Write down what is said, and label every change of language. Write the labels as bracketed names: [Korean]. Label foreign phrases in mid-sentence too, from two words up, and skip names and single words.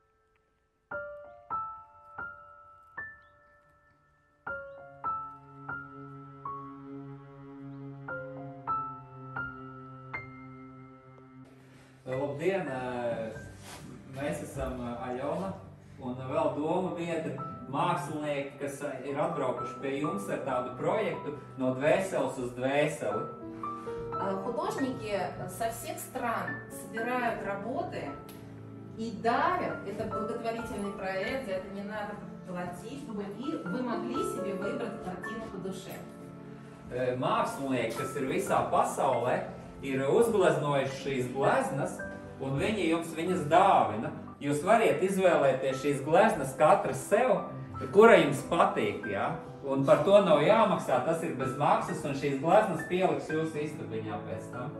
[Latvian] Labdien! Mēs esam Aļona un vēl doma biedri mākslinieki, kas ir atbraukuši pie jums ar tādu projektu no dvēseles uz dvēseli. [Russian] Художники со всех стран собирают работы и дарят. Это благотворительный проект, за это не надо платить, чтобы вы могли себе выбрать картину по душе. [Latvian] Mākslinieki, kas ir visā pasaulē, ir uzgleznojuši šīs gleznas, un viņi jums viņas dāvina. Jūs variet izvēlēties šīs gleznas katrs sev, kura jums patīk, ja? Un par to nav jāmaksā, tas ir bez maksas, un šīs gleznas pieliks jūsu istabiņā pēc tam.